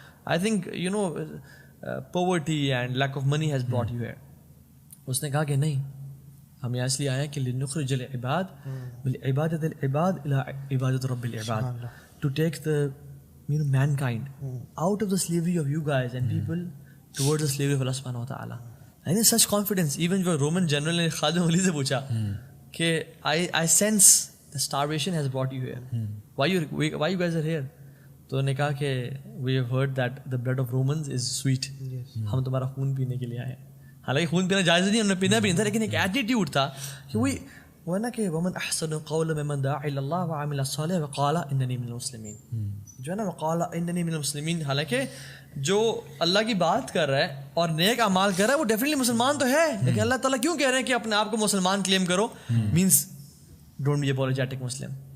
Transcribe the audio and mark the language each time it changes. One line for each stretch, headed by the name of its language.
English: I think you know poverty and lack of money has brought you here.
Urdu: اس نے کہا کہ نہیں, ہم یہاں اس لیے آئے ہیں کہ
Arabic: لنخرج العباد بالعبادۃ العباد الی عبادۃ رب العباد,
English: To take the mankind out of the slavery of you guys and people towards the slavery of Allah subhanahu wa ta'ala. And in such confidence, even
Urdu: جو رومن جنرل نے خالد ولی سے پوچھا کہ
English: I sense the starvation has brought you here. Why you guys are here?
Urdu: تو انہوں نے کہا کہ
English: we have heard that the blood of Romans is sweet.
Urdu: ہم تمہارا خون پینے کے لیے آئے. حالانکہ خون پینا جائز نہیں, انہوں نے پینا بھی نہیں تھا, لیکن ایک ایٹیٹیوڈ تھا کہ وہ نا کہ
Arabic: ومن احسن قولا ممن دعا الی اللہ وعمل صالحا وقال اننی من المسلمین,
Urdu: جو ہے نا
Arabic: وقال اننی من المسلمین,
Urdu: حالانکہ جو اللہ کی بات کر رہا ہے اور نیک اعمال کر رہا ہے وہ ڈیفینیٹلی مسلمان تو ہے, لیکن اللہ تعالیٰ کیوں کہہ رہے ہیں کہ اپنے آپ کو مسلمان کلیم کرو,
English: Means don't be apologetic Muslim.